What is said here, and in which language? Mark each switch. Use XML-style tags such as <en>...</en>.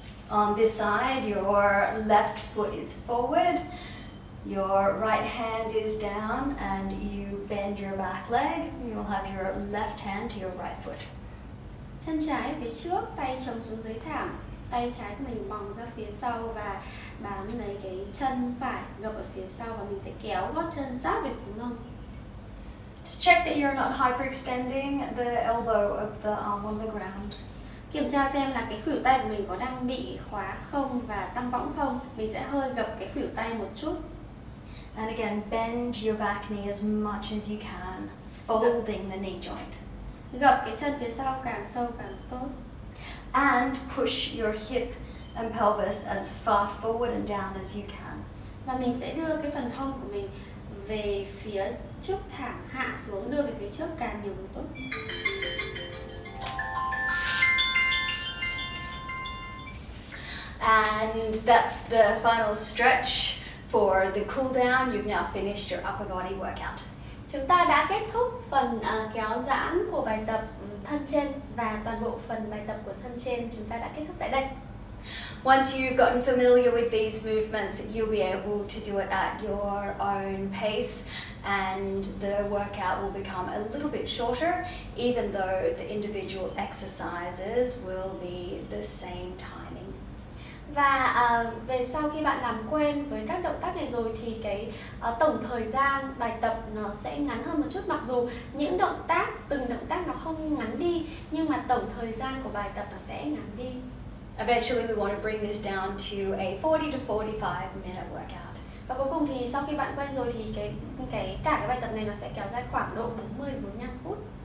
<en>On this side, your left foot is forward, your right hand is down, and you bend your back leg. You'll have your left hand to your right foot.</en> <vi>Chân trái phía trước, tay chồng xuống dưới thảm. Tay trái của mình vòng ra phía sau và bám lấy cái chân phải gập ở phía sau và mình sẽ kéo gót chân sát về phía mông.</vi> <en>Just check that you're not hyperextending the elbow of the arm on the ground.</en> <vi>Kiểm tra xem là cái khuỷu tay của mình có đang bị khóa không và tăng võng không. Mình sẽ hơi gập cái khuỷu tay một chút.</vi> <en>And again, bend your back knee as much as you can, folding the knee joint.</en> <vi>Gập cái chân phía sau càng sâu càng tốt.</vi> <en>And push your hip and pelvis as far forward and down as you can.</en> <vi>Và mình sẽ đưa cái phần hông của mình về phía trước thảm, hạ xuống, đưa về phía trước càng nhiều càng tốt.</vi> <en>And that's the final stretch for the cool down. You've now finished your upper body workout.</en> <vi>Chúng ta đã kết thúc phần kéo giãn của bài tập thân trên và toàn bộ phần bài tập của thân trên chúng ta đã kết thúc tại đây.</vi> <en>Once you've gotten familiar with these movements, you'll be able to do it at your own pace, and the workout will become a little bit shorter, even though the individual exercises will be the same timing.</en> <vi>Và về sau khi bạn làm quen với các động tác này rồi thì cái tổng thời gian bài tập nó sẽ ngắn hơn một chút, mặc dù những từng động tác nó không ngắn đi, nhưng mà tổng thời gian của bài tập nó sẽ ngắn đi.</vi> <en>Eventually we want to bring this down to a 40 to 45 minute workout.</en> <vi>Và cuối cùng thì sau khi bạn quen rồi thì cả cái bài tập này nó sẽ kéo dài khoảng độ 40 đến 45 phút.</vi>